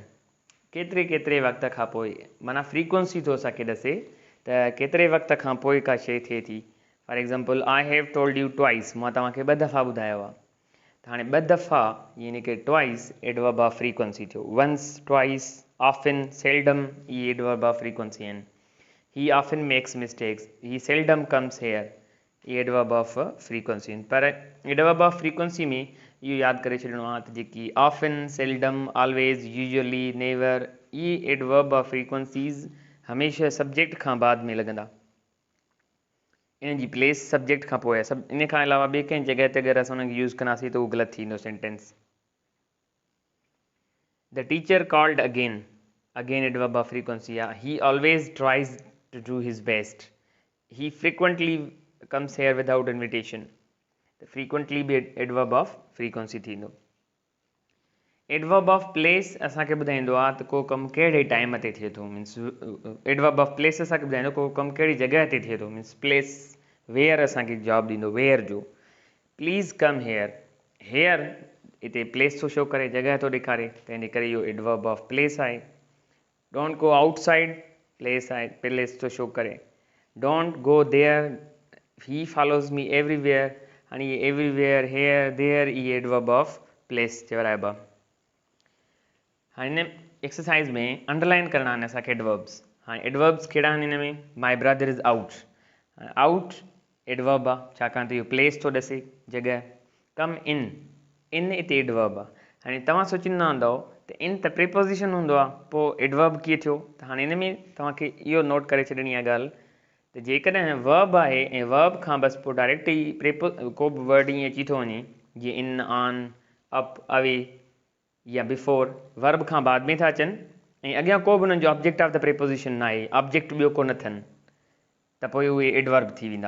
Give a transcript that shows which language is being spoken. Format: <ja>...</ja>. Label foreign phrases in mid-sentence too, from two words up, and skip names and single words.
<sd>केतिरे वक़्त खां पोइ, माना फ्रीक्वेंसी थो असांखे ॾसे त केतिरे वक़्त खां पोइ का शइ थिए थी.</sd> <en>for example I have told you twice.</en> <sd>मां तव्हांखे 2 दफ़ा ॿुधायो आहे. त हाणे 2 दफ़ा यानी कि ट्वाइस</sd> <en>adverb of frequency</en> <sd>थियो.</sd> <en>once, twice, often, seldom, इहे adverb of frequency आहिनि. he often makes mistakes, he seldom comes here, इहे adverb of frequency आहिनि.</en> <sd>पर</sd> <en>adverb of frequency</en> <sd>में इहो यादि करे छॾिणो आहे त जेकी</sd> <en>often, seldom, always, usually, never,</en> <sd>इहे</sd> <en>adverb of frequencies</en> <sd>हमेशह सब्जेक्ट खां बाद में लॻंदा. इन जी प्लेस सब्जेक्ट खां पोइ आहे. इन खां अलावा ॿिए कंहिं जॻह ते अगरि असां हुनखे यूज़ कंदासीं त उहो ग़लति थींदो सेंटेंस.</sd> <en>the teacher called again. again adverb of frequency आहे. he always tries to do his best. he frequently comes here without invitation. त फ्रीक्वेंटली बि adverb of frequency थींदो. adverb of place</en> <sd>असांखे ॿुधाईंदो आहे त को कमु कहिड़े टाइम ते थिए थो.</sd> <en>means adverb of place</en> <sd>असांखे ॿुधाईंदो को कमु कहिड़ी जॻह ते थिए थो.</sd> <en>means place, where</en> <sd>असांखे जवाबु ॾींदो,</sd> <en>वेयर जो. please come here.</en> <sd>हेयर हिते प्लेस थो शो करे, जॻह थो ॾेखारे, त इन करे इहो</sd> <en>adverb of place</en> <sd>आहे.</sd> <en>don't go outside, place आहे, प्लेस थो शो करे. don't go there, he follows me everywhere.</en> <sd>हाणे इहे</sd> <en>everywhere, here, there,</en> <sd>इहे</sd> <en>adverb of place</en> <sd>चवराइबा. हाणे हिन एक्सरसाइज़ में अंडरलाइन करणा आहिनि असांखे एडवर्ब्स. हाणे एडवर्ब्स कहिड़ा आहिनि हिन में.</sd> <en>my brother is out. out adverb</en> <sd>आहे छाकाणि त इहो प्लेस थो ॾसे, जॻह.</sd> <en>come in, in हिते एडवर्ब आहे.</en> <sd>हाणे तव्हां सोचींदा हूंदव त इन त प्रीपोज़िशन हूंदो आहे, पोइ एडवर्ब कीअं थियो. त हाणे हिन में तव्हांखे इहो नोट करे छॾणी आहे ॻाल्हि त जेकॾहिं वर्ब आहे ऐं वर्ब खां बसि पोइ डायरेक्ट ई को बि वर्ड ईअं अची थो वञे जीअं इन,</sd> <en>on, up, away</en> <sd>या बिफोर, वर्ब खां बाद में था अचनि ऐं अॻियां को बि हुननि जो</sd> <en>object of the preposition</en> <sd>न आहे, ऑब्जेक्ट ॿियो को न अथनि, त पोइ उहे एडवर्ब थी वेंदा.</sd>